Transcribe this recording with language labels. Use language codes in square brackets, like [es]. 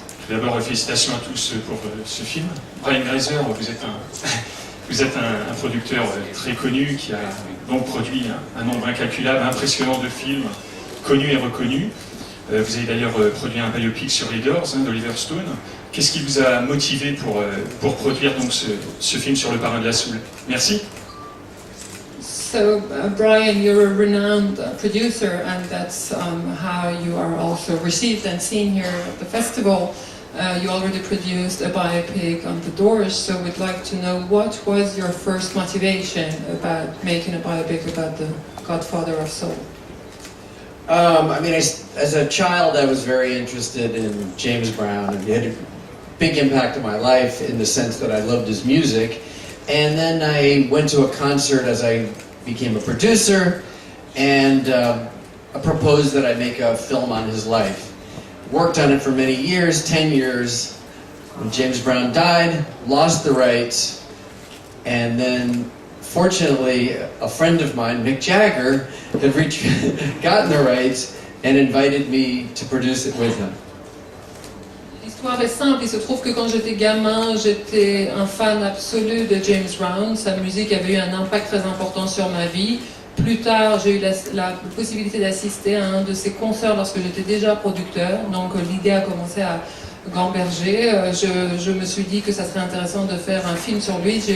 [fr] D'abord, félicitations à tous pour ce film. Brian Grazer, vous êtes un producteur très connu qui a donc produit un nombre incalculable, impressionnant de films connus et reconnus. Vous avez d'ailleurs produit un biopic sur les Doors d'Oliver Stone. Qu'est-ce qui vous a motivé pour produire donc ce film sur le parrain de la Soul? Merci. [en] So, Brian, you're a renowned producer, and that's how you are also received and seen here at the festival. You already produced a biopic on the Doors, so we'd like to know what was your first motivation about making a biopic about the Godfather of Soul? I mean, as a child, I was very interested in James Brown, and he had a big impact on my life in the sense that I loved his music. And then I went to a concert as I became a producer, and I proposed that I make a film on his life. Worked on it for many years, 10 years. When James Brown died, lost the rights, and then fortunately a friend of mine, Mick Jagger, had gotten the rights and invited me to produce it with him. [fr] L'histoire est simple, il se trouve que quand j'étais gamin, j'étais un fan absolu de James Brown. Sa musique avait eu un impact très important sur ma vie. Plus tard, j'ai eu la possibilité d'assister à un de ses concerts lorsque j'étais déjà producteur. Donc l'idée a commencé à gamberger. Je me suis dit que ça serait intéressant de faire un film sur lui.